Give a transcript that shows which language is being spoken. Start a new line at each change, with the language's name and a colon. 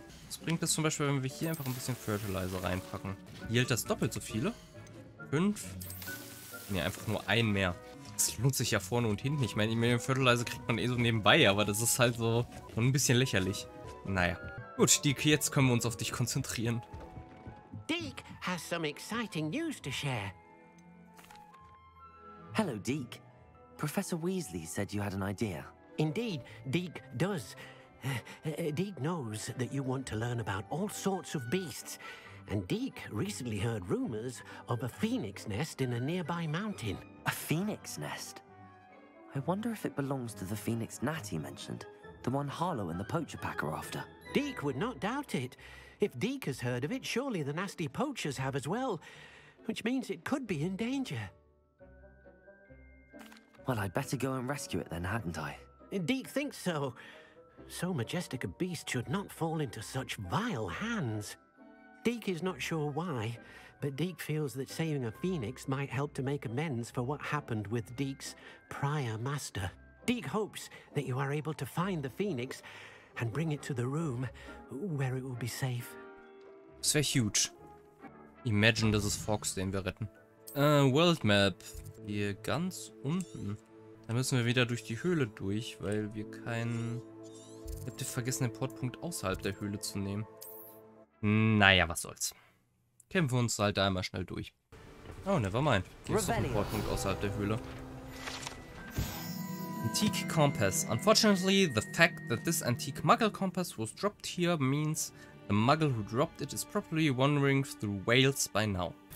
German: Was bringt das zum Beispiel, wenn wir hier einfach ein bisschen Fertilizer reinpacken? Hier hält das doppelt so viele? 5? Ne, einfach nur ein mehr. Das lohnt sich ja vorne und hinten. Ich meine, den Fertilizer kriegt man eh so nebenbei, aber das ist halt so ein bisschen lächerlich. Naja. Gut, Deke, jetzt können wir uns auf dich konzentrieren.
English: Deke has some exciting news to share. Hello, Deke. Professor Weasley said you had an idea. Indeed, Deke does. Deke knows that you want to learn about all sorts of beasts. And Deke recently heard rumors of a phoenix nest in a nearby mountain. A phoenix nest? I wonder if it belongs to the phoenix Natty mentioned. The one Harlow and the poacher pack are after. Deke would not doubt it. If Deke has heard of it, surely the nasty poachers have as well, which means it could be in danger. Well, I'd better go and rescue it then, hadn't I? Deke thinks so. So majestic a beast should not fall into such vile hands. Deke is not sure why, but Deke feels that saving a phoenix might help to make amends for what happened with Deke's prior master. Deke hopes that you are able to find the phoenix and bring it to the room where it will be safe.
German: Das wäre huge. Imagine, das ist Fox, den wir retten. World Map. Hier ganz unten. Da müssen wir wieder durch die Höhle durch, weil wir keinen... Ich hab vergessen, den Portpunkt außerhalb der Höhle zu nehmen. Naja, was soll's. Kämpfen wir uns halt da einmal schnell durch.
English: Oh, never mind.
German: Hier ist doch ein Portpunkt außerhalb der Höhle.
English: Antique Compass. Unfortunately, the fact that this antique Muggle compass was dropped here means the Muggle who dropped it is probably wandering through Wales by now.